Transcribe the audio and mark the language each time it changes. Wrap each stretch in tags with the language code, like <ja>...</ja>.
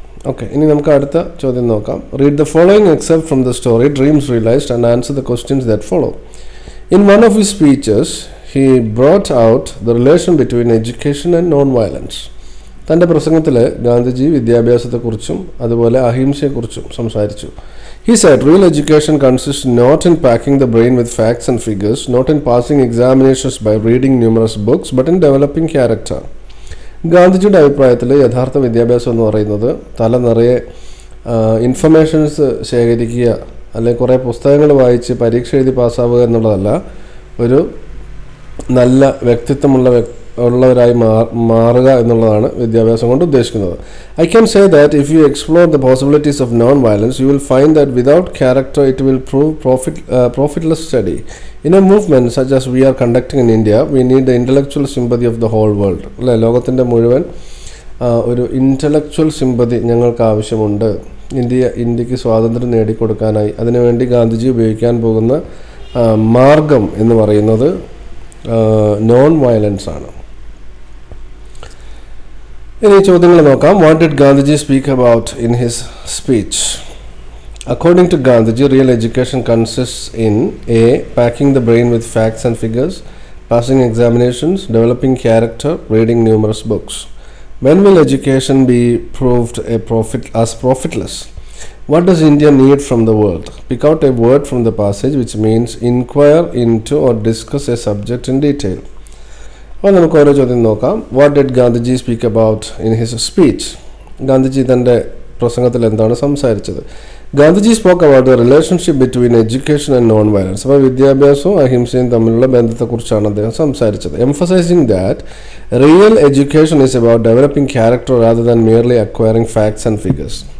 <ml>Okay, ഇനി നമുക്ക് അടുത്ത ചോദ്യം നോക്കാം.</ml> <en>Read the following excerpt from the story dreams realised and answer the questions that follow. In one of his speeches he brought out the relation between education and non violence.</en> <ml>തൻ്റെ പ്രസംഗത്തിൽ ഗാന്ധിജി വിദ്യാഭ്യാസത്തെക്കുറിച്ചും അതുപോലെ അഹിംസയെക്കുറിച്ചും സംസാരിച്ചു.</ml> <en>He said, real education consists not in packing the brain with facts and figures, not in passing examinations by reading numerous books, but in developing character.</en> <ml>ഗാന്ധിജിയുടെ അഭിപ്രായത്തിൽ യഥാർത്ഥ വിദ്യാഭ്യാസം എന്ന് പറയുന്നത് തല നിറയെ ഇൻഫർമേഷൻസ് ശേഖരിക്കുക അല്ലെങ്കിൽ കുറേ പുസ്തകങ്ങൾ വായിച്ച് പരീക്ഷ എഴുതി പാസ്സാവുക എന്നുള്ളതല്ല. ഒരു നല്ല വ്യക്തിത്വമുള്ളവരായി മാറുക എന്നുള്ളതാണ് വിദ്യാഭ്യാസം കൊണ്ട് ഉദ്ദേശിക്കുന്നത്.</ml> <en>I can say that if you explore the possibilities of non-violence, you will find that without character it will prove profitless study. In a movement such as we are conducting in India, we need the intellectual sympathy of the whole world.</en> <ml>അല്ലേ, ലോകത്തിൻ്റെ മുഴുവൻ ഒരു intellectual sympathy ഞങ്ങൾക്ക് ആവശ്യമുണ്ട്. ഇന്ത്യക്ക് സ്വാതന്ത്ര്യം നേടിക്കൊടുക്കാനായി അതിനുവേണ്ടി ഗാന്ധിജി ഉപയോഗിക്കാൻ പോകുന്ന മാർഗം എന്ന് പറയുന്നത് നോൺ വയലൻസ് ആണ്. ഇനി ചോദ്യങ്ങൾ നോക്കാം.</ml> <en>What did Gandhiji speak about in his speech? According to Gandhiji, real education consists in A. Packing the brain with facts and figures, passing examinations, developing character, reading numerous books. When will education be proved as profitless? What does India need from the world? Pick out a word from the passage which means inquire into or discuss a subject in detail.</en> <ml>അപ്പോൾ നമുക്ക് ഓരോ ചോദ്യം നോക്കാം.</ml> <en>What did Gandhiji speak about in his speech?</en> <ml>Gandhiji തൻ്റെ പ്രസംഗത്തിൽ എന്താണ് സംസാരിച്ചത്?</ml> <en>Gandhiji spoke about the relationship between education and non violence.</en> <ml>അപ്പോൾ വിദ്യാഭ്യാസവും അഹിംസയും തമ്മിലുള്ള ബന്ധത്തെക്കുറിച്ചാണ് അദ്ദേഹം സംസാരിച്ചത്.</ml> <en>Emphasising that real education is about developing character rather than merely acquiring facts and figures.</en>